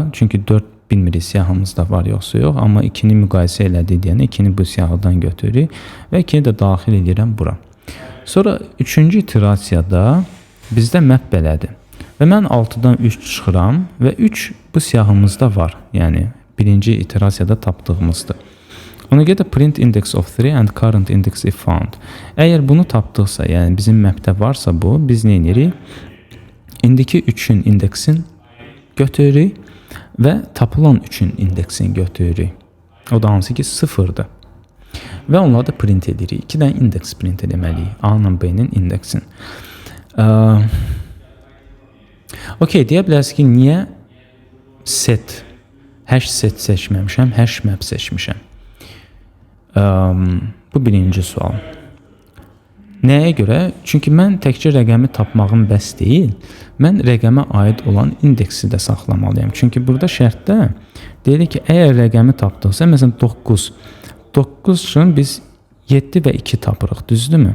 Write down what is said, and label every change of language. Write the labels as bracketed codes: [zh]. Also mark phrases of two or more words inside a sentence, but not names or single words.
[az] Çünki 4 bilmirik siyahımızda var yoxsa yox. Amma 2-ni müqayisə elədik deyənə 2-ni bu siyahıdan götürürük və 2-ni də daxil edirəm bura. Sonra 3-cü iterasiyada bizdə məp belədir. Və mən 6-dan 3 çıxıram və 3 bu siyahımızda var. Yəni birinci iterasiyada tapdığımızdır. Ona görə də [en] print index of 3 and current index if found. [az] Əgər bunu tapdıqsa, yəni bizim məpdə varsa bu, biz nə edirik? İndiki 3-ün indeksin götürürük və tapılan 3-ün indeksini götürürük. O da hansı ki 0-dır. Və onları da print edirik. 2 dənə indeks print etməliyik. A ilə B-nin indeksin. Okey, deyə bilərsiniz ki, niyə set, [en] hash set [az] seçməmişəm, [en] hash map [az] seçmişəm? Bu birinci sual. Nəyə görə? Çünki mən təkcə rəqəmi tapmağım bəs deyil, mən rəqəmə aid olan indeksi də saxlamalıyam. Çünki burada şərtdə deyirik ki, əgər rəqəmi tapdıqsa, məsələn 9 üçün biz 7 və 2 tapırıq, düzdürmü?